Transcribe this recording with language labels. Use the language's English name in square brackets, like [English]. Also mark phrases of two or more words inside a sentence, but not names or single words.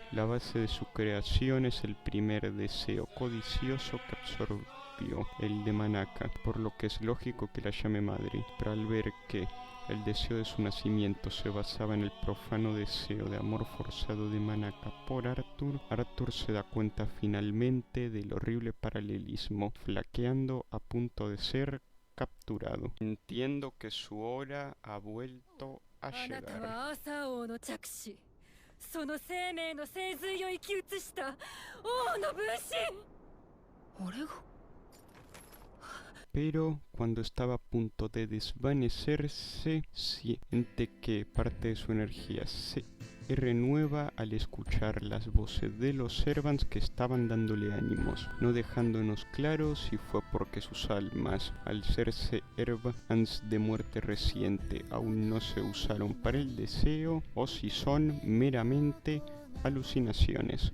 [Spanish] La base de su creación es el primer deseo codicioso que absorbió, el de Manaka, por lo que es lógico que la llame madre, pero al ver que el deseo de su nacimiento se basaba en el profano deseo de amor forzado de Manaka por Arthur, Arthur se da cuenta finalmente del horrible paralelismo, flaqueando a punto de ser capturado. Entiendo que su hora ha vuelto a llegar. [Japanese] その生命の精髄を生き移した王の分身。俺が [Spanish] Pero cuando estaba a punto de desvanecerse, siente que parte de su energía se renueva al escuchar las voces de los servants que estaban dándole ánimos, no dejándonos claro si fue porque sus almas, al ser servants de muerte reciente, aún no se usaron para el deseo, o si son meramente alucinaciones.